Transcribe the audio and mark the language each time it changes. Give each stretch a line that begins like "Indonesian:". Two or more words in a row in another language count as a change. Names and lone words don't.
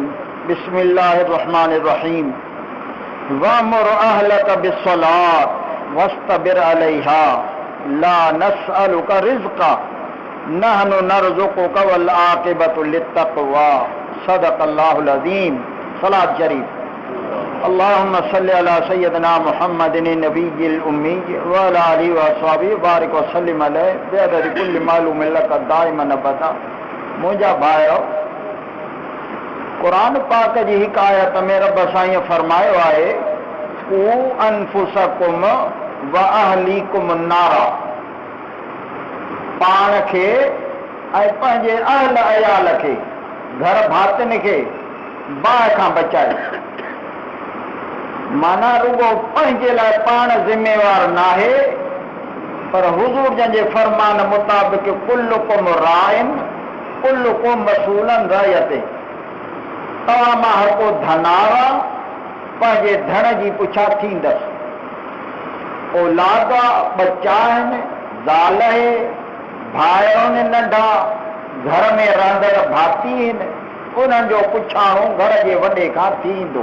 Arabic: بسم الله الرحمن الرحيم. وأمر أهلك بالصلاة واصطبر عليها لا نسألك رزقا نحن نرزقك والعاقبة للتقوى. صدق الله العظيم. صلاة شريف. اللهم صل على سيدنا محمد النبي الأمي وعلى آله وأصحابه بارك وسلم عليه بعدد كل معلوم لك دائما أبدا.
Sindhi: मुंहिंजा भाइयो, कुरान पाक जी हिकु आयत में रब साईं फरमायो आहे,
Arabic: قوا أنفسكم وأهليكم نارا.
Sindhi: पाण खे ऐं पंहिंजे अहल अयाल खे, घर भातियुनि खे बाहि खां बचाए। माना रुगो पंहिंजे लाइ पाण ज़िम्मेवार नाहे, पर हुज़ूर जंहिंजे फरमान मुताबिक़
Arabic: كلكم راع كلكم مسؤول رعيته.
Sindhi: तव्हां मां हर को धनारा पंहिंजे धन जी पुछा थींदसि। औलाद बच्चा आहिनि, ज़ाल आहे, भाउ आहिनि नंढा, घर में रहंदड़ भाती आहिनि, उन्हनि जो पुछाणो घर जे वॾे खां थींदो।